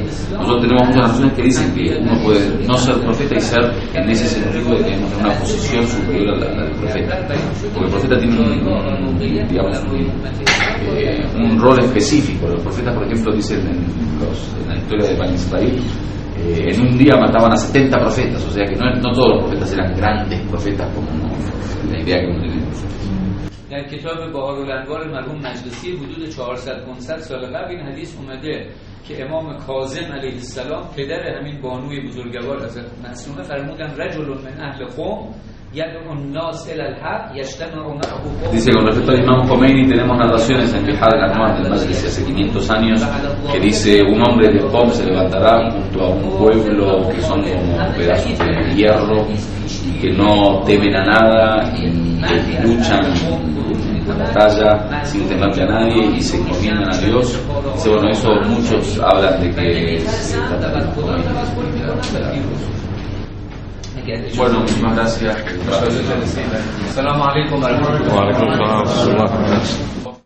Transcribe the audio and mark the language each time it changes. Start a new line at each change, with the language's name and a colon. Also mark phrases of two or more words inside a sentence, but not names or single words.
Spanish: Nosotros tenemos muchas razones que dicen que uno puede no ser profeta y ser en ese sentido de tener una posición superior a la del profeta, porque el profeta tiene digamos un rol específico. Los profetas, por ejemplo, dicen en la historia de Bani Israel, en un día mataban a 70 profetas, o sea que no todos los profetas eran grandes profetas como la idea que uno tiene.
Persian: در کتاب بهار الانوار مرحوم مجلسی حدود 400-500 سال قبل این حدیث اومده که امام کاظم
Arabic: علیه السلام
Persian: پدر همین بانوی بزرگوار حضرت معصومه فرمودن
Arabic: رجل من اهل قوم يدعو الناس الى الحق يجتمع معه.
Spanish: Dice, con respecto al Imam Khomeini tenemos narraciones en Bihar al-Anwar del Majlis hace 500 años que dice, un hombre de Qom se levantará junto a un pueblo que son como pedazos de hierro y que no temen a nada y luchan en la batalla sin temerle a nadie y se encomiendan a Dios. Dice, bueno, eso muchos hablan de que se trata de los Khomeini. Bueno, muchísimas gracias.
Arabic: السلام عليكم ورحمة الله وعليكم السلام.